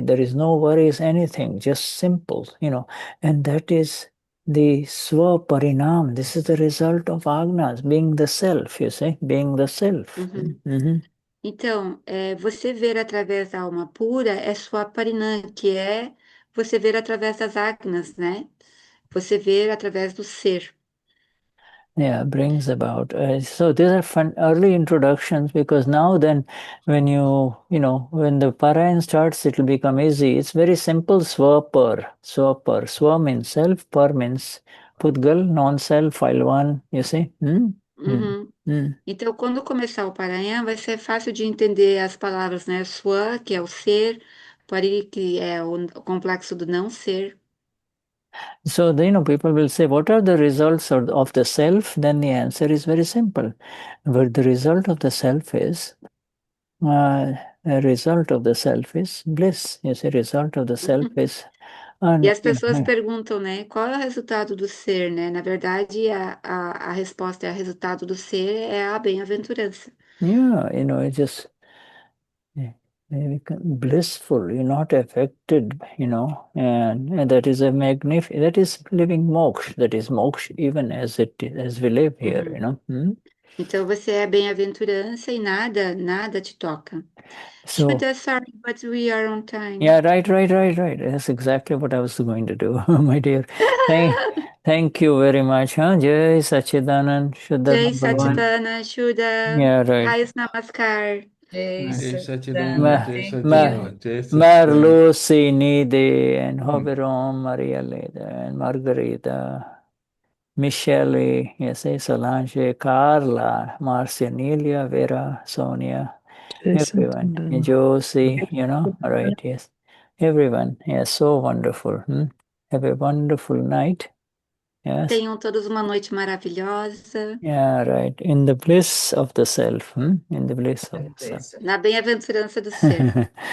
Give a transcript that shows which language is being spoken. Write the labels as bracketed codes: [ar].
[en] There is no worries, anything, just simple, and that is the Swaparinam. This is the result of Agnas, being the self, you see, being the self. Uhum. Mhm. [pt] Então, você ver através da alma pura é Swaparinam, que é você ver através das agnas, né? Você ver através do ser. [en] Yeah, brings about. So these are fun early introductions, because now then when when the Parayan starts, it will become easy. It's very simple. Swapar. Swa means self, par means Pudgal, non-self, file one, you see? Uhum. [pt] Então, quando começar o Paranhã, vai ser fácil de entender as palavras, né? Swa, que é o ser, Pari, que é o complexo do não ser. [en] So, people will say, what are the results of the self? Then the answer is very simple. But the result of the self is, a result of the self is bliss. Yes, a result of the self is... [pt] E as pessoas perguntam, né? Qual é o resultado do ser, né? Na verdade, a resposta é o resultado do ser é a bem-aventurança. [en] Yeah, it's just blissful. You're not affected, and that is a magnificent. That is living moksha. That is moksha, even as we live here. [pt] Então você é bem-aventurança e nada te toca. [en] So, Shuddha, sorry, but we are on time. yeah, right. That's exactly what I was going to do, my dear. Thank you very much. Jai Sachidanand, Shuddha Jai number one. Satchidana, Shuddha. Yeah, right. Highest Namaskar. Jai Satchidanand, Satchidanand, Jai thank Satchidanand, you. Jai Satchidanand. Marlusi Nide and Hoberom, Maria Leda and Margarita, Michele, yes, Solange, Carla, Marcia, Nelia, Vera, Sonia, everyone. Satchidanand. Josie, right, yes. Everyone, yes, so wonderful. Have a wonderful night. Yes. [pt] Tenham todos uma noite maravilhosa. [en] Yeah, right. In the bliss of the self. In the bliss of the self. [pt] Na bem-aventurança do ser.